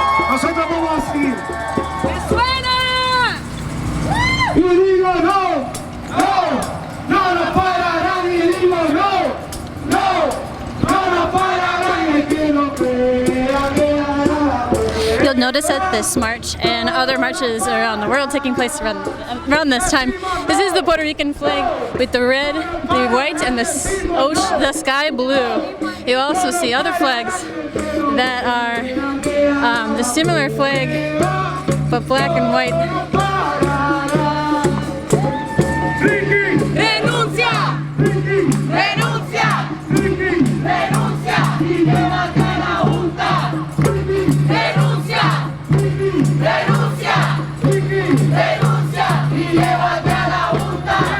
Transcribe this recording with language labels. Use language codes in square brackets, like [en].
[es] Nosotros vamos a seguir. ¡Me suena! Y digo no, no, no nos pararán. Y digo no nos pararán. Y el que no crea que hará la prueba. [en] You'll notice that this march and other marches around the world taking place around this time. This is the Puerto Rican flag with the red, the white, and the sky blue. You also see other flags that are the similar flag, but black and white. [es] Renuncia, renuncia, renuncia y llévate a la Junta. Renuncia, renuncia, renuncia y llévate a la Junta.